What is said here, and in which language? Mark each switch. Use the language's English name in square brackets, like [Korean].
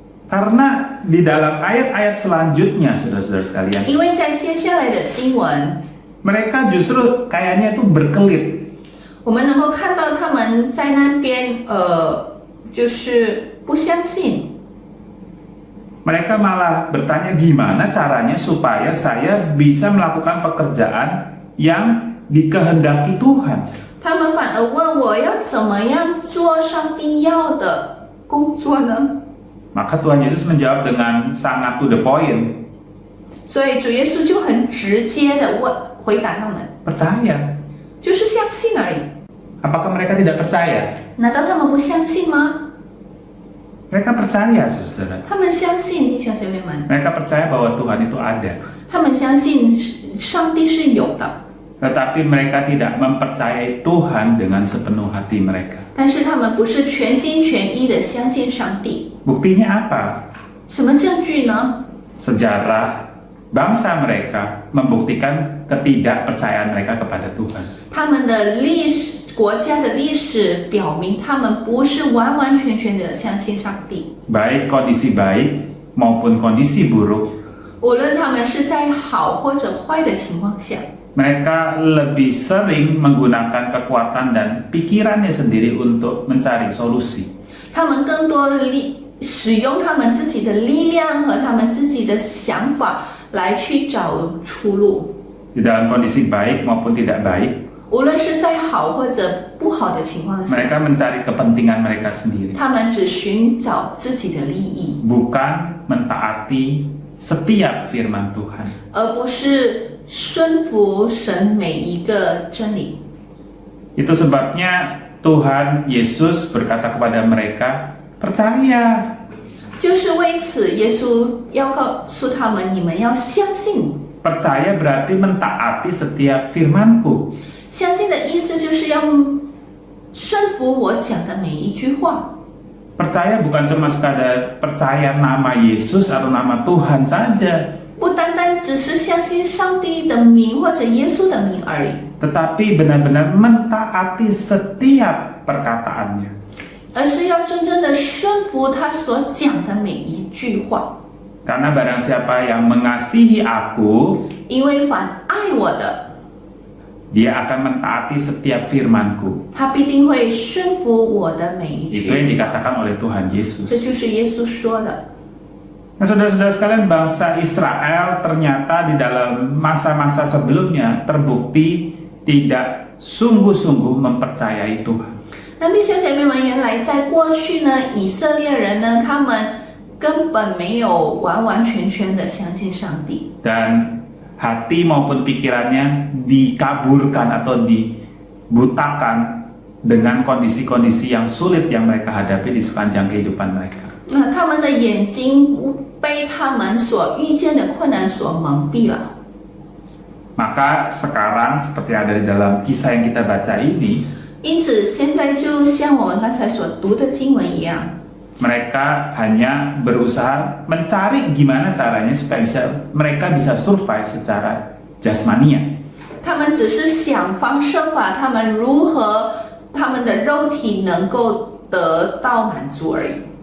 [Indonesian] Karena di dalam ayat-ayat selanjutnya, saudara-saudara sekalian, [Chinese] 因为在接下来的经文， [Indonesian] mereka justru kayaknya itu berkelit. [Chinese] 我们能够看到他们在那边就是不相信， [Indonesian] Mereka malah bertanya gimana caranya supaya saya bisa melakukan pekerjaan yang dikehendaki Tuhan. [Chinese] 他们反而问我要怎么样做上帝要的工作呢？ [Indonesian] Maka Tuhan Yesus menjawab dengan sangat [English] to the point. [Chinese] 所以主耶稣就很直接的回答他们， [Indonesian] Percaya. [Chinese] 就是相信而已。 [Indonesian] Apakah mereka tidak percaya? [Chinese] 难道他们不相信吗？ [Indonesian] Mereka percaya, saudara. [Chinese] 他们相信，弟兄姐妹们， [Indonesian] Mereka percaya bahwa Tuhan itu ada. [Chinese] 他们相信上帝是有的， [Indonesian] Tetapi mereka tidak mempercayai Tuhan dengan sepenuh hati mereka. [Chinese] 但是他们不是全心全意的相信上帝。 [Indonesian] Buktinya apa? [Chinese] 什么证据呢？ [Indonesian] Sejarah bangsa mereka membuktikan ketidakpercayaan mereka kepada Tuhan. [Chinese] 他们的国家的历史表明，他们不是完完全全的相信上帝。 [Indonesian] Baik kondisi baik maupun kondisi buruk, [Chinese] 无论他们是在好或者坏的情况下， [Indonesian] mereka lebih sering menggunakan kekuatan dan pikirannya sendiri untuk mencari solusi. [Chinese] 他们更多使用他们自己的力量和他们自己的想法来去找出路。 [Indonesian] Di dalam kondisi baik maupun tidak baik, [Chinese] 无论是在好或者不好的情况下， [Indonesian] mereka mencari kepentingan mereka sendiri, [Chinese] 他们只寻找自己的利益， [Indonesian] bukan mentaati setiap firman Tuhan. [Chinese] 而不是顺服神每一个真理。 [Indonesian] Itu sebabnya Tuhan Yesus berkata kepada mereka, percaya. [Chinese] 就是为此，耶稣要告诉他们：你们要相信。 [Indonesian] Percaya berarti mentaati setiap firman-Ku. [Chinese] 相信的意思就是要顺服我讲的每一句话。 [Indonesian] Percaya bukan cuma sekadar percaya nama Yesus atau nama Tuhan saja, [Chinese] 不单单只是相信上帝的名或者耶稣的名而已， [Indonesian] tetapi benar-benar mentaati setiap perkataannya. [Chinese] 而是要真正的顺服他所讲的每一句话。 [Indonesian] Karena barang siapa yang mengasihi aku, [Chinese] 因为凡爱我的， [Indonesian] dia akan mentaati setiap firman-Ku. [Chinese] 他必定会顺服我的每一 [Indonesian] Itu yang [Chinese] 句话。 [Indonesian] dikatakan oleh Tuhan [Chinese] 这 [Indonesian] Yesus. [Chinese] 就是耶稣说的。 [Indonesian] Nah, saudara-saudara sekalian, bangsa Israel ternyata di dalam masa-masa sebelumnya terbukti tidak sungguh-sungguh mempercayai Tuhan. [Chinese] 那弟兄姐妹们，原来在过去呢，以色列人呢，他们根本没有完完全全的相信上帝。 [Indonesian] Dan hati maupun pikirannya dikaburkan atau dibutakan dengan kondisi-kondisi yang sulit yang mereka hadapi di sepanjang kehidupan mereka. [Chinese] 那他们的眼睛被他们所遇见的困难所蒙蔽了。 [Indonesian] Maka sekarang seperti ada di dalam kisah yang kita baca ini, [Chinese] 因此，现在就像我们刚才所读的经文一样， [Indonesian] mereka hanya berusaha mencari gimana caranya supaya mereka bisa survive secara jasmania. [Chinese] 他们只是想方设法，他们如何他们的肉体能够得到满足而已。